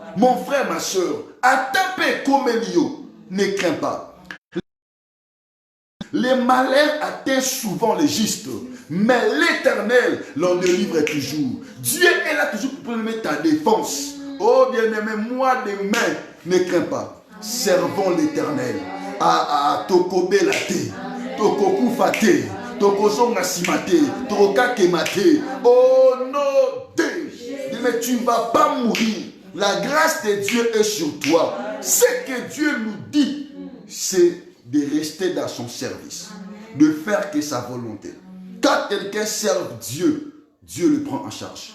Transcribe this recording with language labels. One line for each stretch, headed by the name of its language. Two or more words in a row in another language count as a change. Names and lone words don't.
French: Mon frère, ma soeur, à taper comme Elio, ne crains pas. Les malheurs atteignent souvent les justes, mais l'Éternel l'en délivre toujours. Dieu est là toujours pour mettre ta défense. Oh bien-aimé, moi demain, ne crains pas. Servons l'Éternel.
Lingala: Toko belate, toko kufate, toko zonga simate, toko kakemate.
French: Oh non, mais tu ne vas pas mourir. La grâce de Dieu est sur toi. Ce que Dieu nous dit, c'est de rester dans son service, de faire que sa volonté. Quand quelqu'un sert Dieu, Dieu le prend en charge.